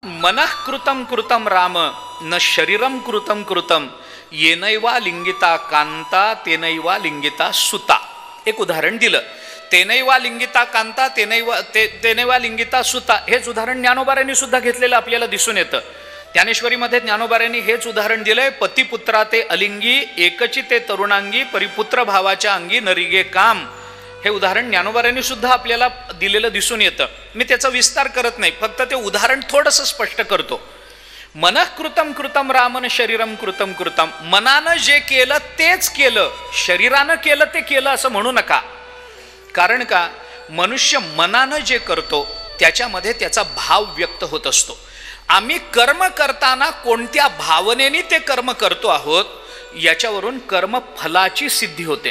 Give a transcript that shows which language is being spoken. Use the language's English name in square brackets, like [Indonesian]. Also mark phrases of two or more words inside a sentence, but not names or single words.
[Sanskrit] मनः कृतं कृतं राम न शरीरम कृतं कृतं येनैवा लिंगिता कांता तेनैवा लिंगिता सुता. [Marathi] एक उदाहरण दिलं. [Sanskrit] तेनैवा लिंगिता कांता तेनैवा लिंगिता सुता [Marathi] हेच उदाहरण ज्ञानोबाऱ्यांनी सुद्धा घेतलेलं आपल्याला दिसून येतं. ज्ञानेश्वरीमध्ये ज्ञानोबाऱ्यांनी हेच उदाहरण दिलंय. पतिपुत्रा ते अलिंगी एकची ते तरुणांगी परिपुत्र भावाच्या अंगी नरिगे काम. हे उदाहरण ज्ञानोबाऱ्यांनी सुद्धा आपल्याला दिलेलं दिसून येतं. मी त्याचा विस्तार करत नाही, फक्त ते उदाहरण थोडंसं स्पष्ट करतो. [Sanskrit] मनः कृतं कृतं रामन शरीरम कृतं कृतं. [Marathi] मनानं जे केलं तेच केलं, शरीरानं केलं ते केलं असं म्हणू नका. कारण का, मनुष्य मनानं जे करतो त्याच्यामध्ये त्याचा भाव व्यक्त होत असतो. आम्ही कर्म करताना कोणत्या भावनेने ते कर्म करतो आहोत याच्यावरून कर्मफलाची सिद्धी होते.